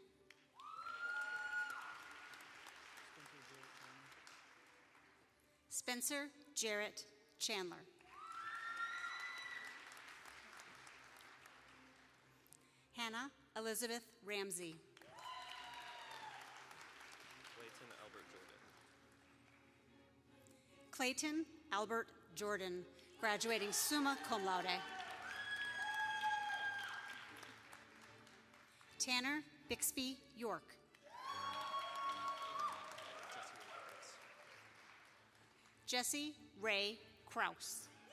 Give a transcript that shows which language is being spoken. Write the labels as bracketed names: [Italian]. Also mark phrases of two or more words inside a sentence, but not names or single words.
[English] Spencer Jarrett Chandler. Hannah Elizabeth Ramsey. Clayton Albert Jordan, graduating [Latin] summa cum laude. [English] Tanner Bixby York. Jesse Ray Kraus.